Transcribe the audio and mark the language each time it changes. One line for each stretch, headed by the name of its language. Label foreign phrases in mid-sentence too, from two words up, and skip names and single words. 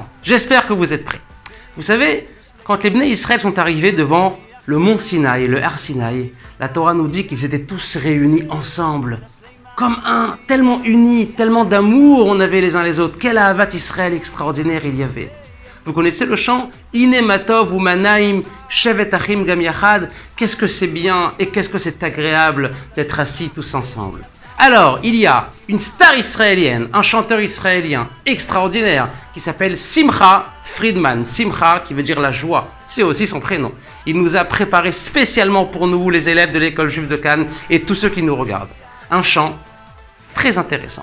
French: J'espère que vous êtes prêts. Vous savez, quand les Bnei Israël sont arrivés devant le mont Sinaï, le Har Sinaï, la Torah nous dit qu'ils étaient tous réunis ensemble. Comme un, tellement unis, tellement d'amour on avait les uns les autres. Quel
Hebrew: אהבת ישראל
French: extraordinaire il y avait. Vous connaissez le chant
Hebrew: הנה מה טוב ומה נעים שבת אחים גם יחד.
French: Qu'est-ce que c'est bien et qu'est-ce que c'est agréable d'être assis tous ensemble. Alors, il y a une star israélienne, un chanteur israélien extraordinaire qui s'appelle Simcha Friedman. Simcha qui veut dire la joie, c'est aussi son prénom. Il nous a préparé spécialement pour nous, les élèves de l'école juive de Cannes et tous ceux qui nous regardent, un chant très intéressant.